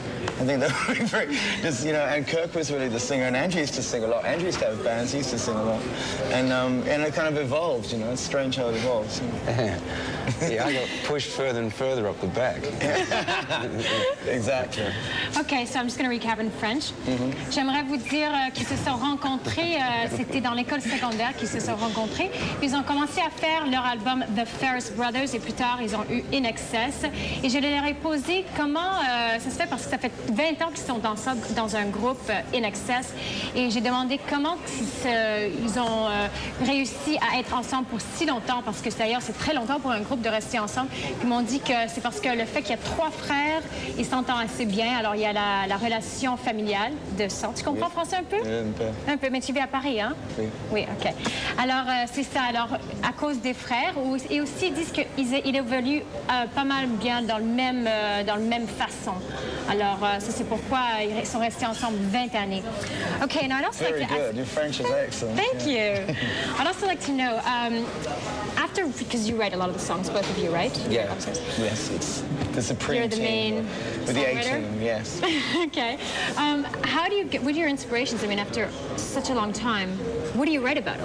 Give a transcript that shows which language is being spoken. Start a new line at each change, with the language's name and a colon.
English: I think that would be very, just, you know, and Kirk was really the singer, and Andrew used to sing a lot. Andrew used to have bands, he used to sing a lot. And it kind of evolved, you know, it's strange how it evolves. You know? Yeah, I got pushed further and further up the back. Exactly. Okay, so I'm just going to recap in French.
French: J'aimerais vous dire qu'ils se sont rencontrés, c'était dans l'école secondaire qu'ils se sont rencontrés. Puis ils ont commencé à faire leur album The Farriss Brothers, et plus tard, ils ont eu INXS. Et je leur ai posé comment ça se fait, parce que ça fait 20 ans qu'ils sont dans un groupe INXS. Et j'ai demandé comment ils ont réussi à être ensemble pour si longtemps, parce que d'ailleurs, c'est très longtemps pour un groupe de rester ensemble. Ils m'ont dit que c'est parce que le fait qu'il y a 3 frères, ils s'entendent assez bien. Alors, il y a la relation familiale de sang. Tu comprends français un peu? Un peu. Un peu, mais tu vis à Paris, hein? Oui. Oui, OK. Alors, c'est ça. Alors, à cause des frères, et aussi, ils disent qu'ils évoluent pas mal bien dans le même façon. Alors, ça, c'est pourquoi ils sont restés ensemble 20 années.
English: OK, now I'd also like to ask... Very good. Your French is excellent. Thank you. I'd also like to know, after, because you write a lot of the songs, both of you, right? Yeah. Yes, it's the supreme You're the main with the songwriter? A-team, yes. Okay. How do you get, what are your inspirations? I mean, after such a long time, what do you write about?